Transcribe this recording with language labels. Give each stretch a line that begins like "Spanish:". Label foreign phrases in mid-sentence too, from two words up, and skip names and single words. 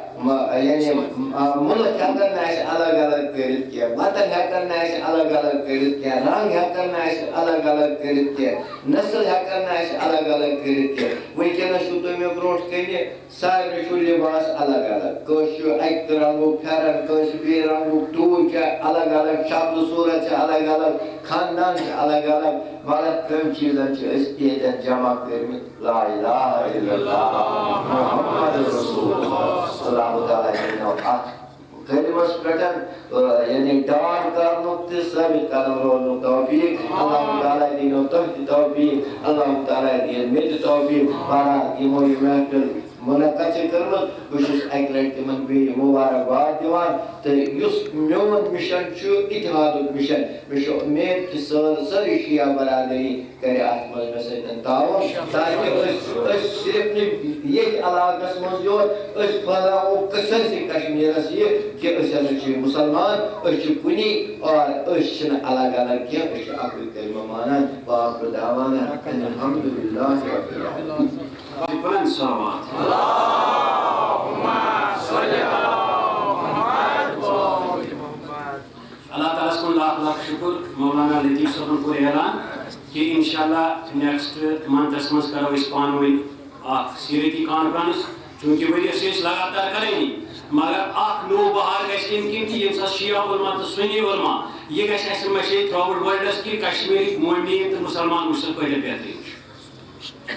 Kashmiri: یعنی مُلک ہٮ۪کن نہٕ اَسہِ الگ الگ کٔرِتھ کینٛہہ، وطن ہٮ۪کن نہٕ اَسہِ الگ الگ کٔرِتھ کینٛہہ، رنٛگ ہٮ۪کن نہٕ اَسہِ الگ الگ کٔرِتھ کینٛہہ، نسل ہٮ۪کن نہٕ اَسہِ الگ الگ کٔرِتھ کینٛہہ. وٕنکٮ۪نس چھُو تُہۍ مےٚ برونٛٹھ کَنہِ سارنٕے چھُ لِباس الگ الگ. کٲنٛسہِ چھُ اَکہِ رنٛگُک پھٮ۪رن، کٲنٛسہِ بیٚیہِ رنٛگُک ٹوٗپۍ چھِ الگ الگ، شکلہٕ صوٗرت چھِ الگ الگ، خاندان چھِ الگ الگ. مگر کَمہِ چیٖزن چھِ أسۍ ییٚتٮ۪ن جمع کٔرمٕتۍ
Arabic: لا الہ الا اللہ محمد رسول اللہ.
Kashmiri: اللہ تعالیٰ دِنو اَتھ کلمس پٮ۪ٹھ یعنی ڈان کرنُک تہِ ثٲبت قدم روزنُک توفیٖق. اللہ تعالیٰ دِنو تۄہہِ تہِ توفیٖق، اللہ تعالیٰ دِیِن مےٚ تہِ توفیٖق. بہرحال یِمو یہِ محفِل منعقد چھِ کٔرمٕژ، بہٕ چھُس اَکہِ لٹہِ تِمن بیٚیہِ مُبارکباد دِوان. تہٕ یُس میون مِشن چھُ اتحادُک مِشن، مےٚ چھُ اُمید کہِ سٲری شِیا برادٔری کرِ اَتھ منٛز مےٚ سۭتۍ تعاوُن تاکہِ أسۍ صرف نہٕ ییٚتہِ علاقس منٛز یوت، أسۍ پھٔہلاوو سٲرسٕے کشمیٖرس یہِ کہِ أسۍ ہسا چھِ مُسلمان، أسۍ چھِ کُنی اور أسۍ چھِنہٕ الگ الگ کینٛہہ، أسۍ چھِ اَکُے کلمہٕ مانان.
Arabic: وآخر دعوانا ان الحمد للہ رب العالمین.
Kashmiri: بلند صلوات. اللہ تعالیٰ کُن لاکھ لاکھ شُکر. مولانا لطیف صٲبن کوٚر اعلان کہِ اِنشاءاللہ
English: next month
Kashmiri: منٛز کرو أسۍ پانہٕ ؤنۍ اکھ سیٖرتی کانفرنس. چوٗنٛکہِ ؤریَس چھِ أسۍ لگاتار کرٲنی، مگر اکھ نوٚو بہار گژھِ اَمہِ کِنۍ کہِ ییٚمہِ ساتہٕ شِیا علما تہٕ سُنی علما یہِ گژھِ اَسہِ مٔشیٖد
English: throughout world
Kashmiri: کہِ کشمیٖرٕکۍ مومِن تہٕ مُسلمان وٕچھن کۭتیاہ بہتریٖن چھُ.